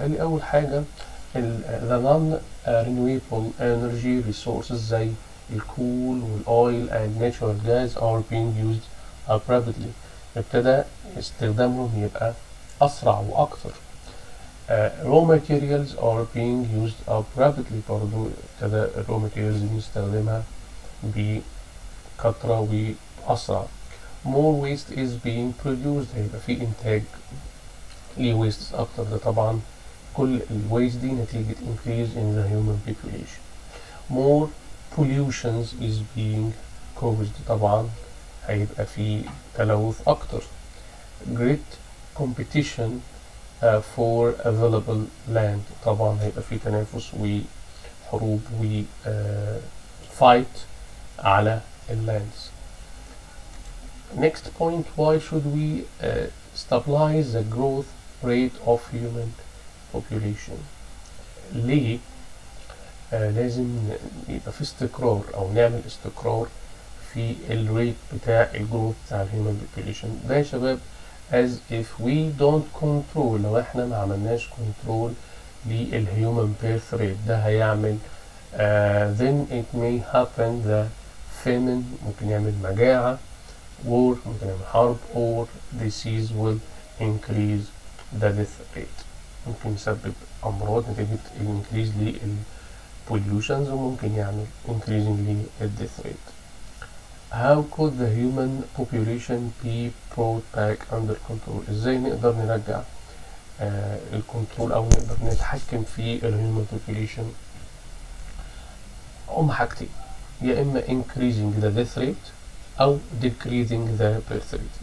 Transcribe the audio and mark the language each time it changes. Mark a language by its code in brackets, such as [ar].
[ar] قال لي اول حاجه [en] the non renewable energy resources [ar] زي الكول والاويل [en] and natural gas are being used rapidly. [ar] ابتدى استخدامهم يبقى اسرع واكثر. [en] raw materials are being used up rapidly. [ar] برضو ابتدى [en] raw materials [ar] دي نستخدمها بكثرة وأسرع. [en] more waste is being produced. [ar] هيبقى في إنتاج لويست أكتر. ده طبعا كل الويست دي نتيجة [en] increase in the human population. more pollutions is being caused. [ar] طبعا هيبقى في تلوث أكتر. [en] great competition for available land. [ar] طبعا هيبقى في تنافس وحروب و fight على الlands. [en] Next point, why should we stabilize the growth rate of human population? [ar] ليه لازم يبقى في استقرار أو نعمل استقرار في الريت بتاع الجروث بتاع الهيومن population ده يا شباب [en] as if we don't control. [ar] لو احنا ما عملناش control للهيومن birth rate ده هيعمل [en] then it may happen the famine. [ar] ممكن يعمل مجاعة. war ممكن يعمل حرب. [en] or disease will increase the death rate. [ar] ممكن يسبب أمراض نتيجة increase للpollutions وممكن يعمل increasing للdeath rate. [en] How could the human population be brought back under control? [ar] ازاي نقدر نرجع الكنترول او نقدر نتحكم في الهيومن population؟ هم حاجتين، يا اما [en] increasing the death rate [ar] او [en] decreasing the birth rate.